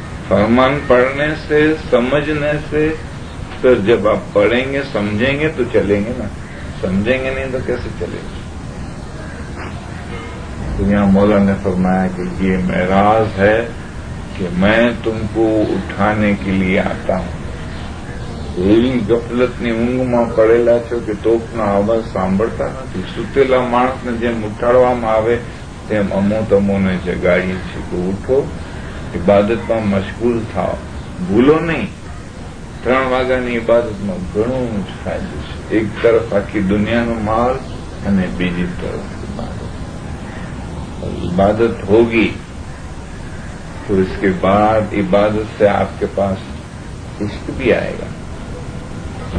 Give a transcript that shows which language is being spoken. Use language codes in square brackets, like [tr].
[hi] फरमान पढ़ने से समझने से तो जब आप पढ़ेंगे समझेंगे तो चलेंगे ना, समझेंगे नहीं तो कैसे चलेंगे। तो यहाँ मौला ने फरमाया कि ये मेराज है कि मैं तुमको उठाने के लिए आता हूँ। [gu] એવી ગફલતની ઊંઘમાં પડેલા છો કે તોપનો અવાજ સાંભળતા નથી। સુતેલા માણસને જેમ ઉઠાડવામાં આવે તેમ અમો તમોને જગાડીએ છીએ કે ઉઠો, ઇબાદતમાં મશગુલ થાઓ, ભૂલો નહીં। 3 વાગ્યાની ઇબાદતમાં ઘણું જ ફાયદો છે। એક તરફ આખી દુનિયાનો માલ અને બીજી તરફ [hi] इबादत होगी तो इसके बाद इबादत से आपके पास इश्क भी आएगा।